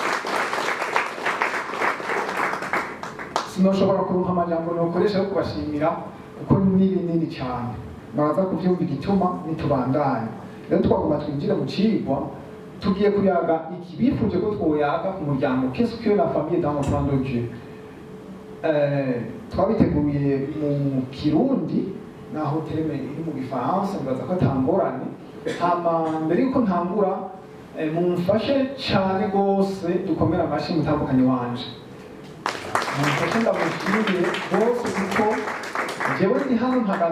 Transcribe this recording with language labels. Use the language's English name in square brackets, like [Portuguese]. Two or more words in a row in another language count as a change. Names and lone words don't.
[Rundi] Sinoshobora kuronka amajambo nokoresha yo kubashimira kuko ni binini cyane baraza kuvyumva igituma nitubandanye. Rero twagomba twinjira mu cigwa tugiye kuyaga iki bifuje ko twoyaga ku muryango [French] qu'est-ce que la famille dans le plan de Dieu. [Rundi] Twabiteguye mu Kirundi naho tereme iri mu Gifaransa mbaza ko atangorane hama mbere yuko ntangura mumfashe cyane gose dukomera amashyi mutandukanye wanje mumfashe ndamushimire bose kuko jewe ndi hano mpagaze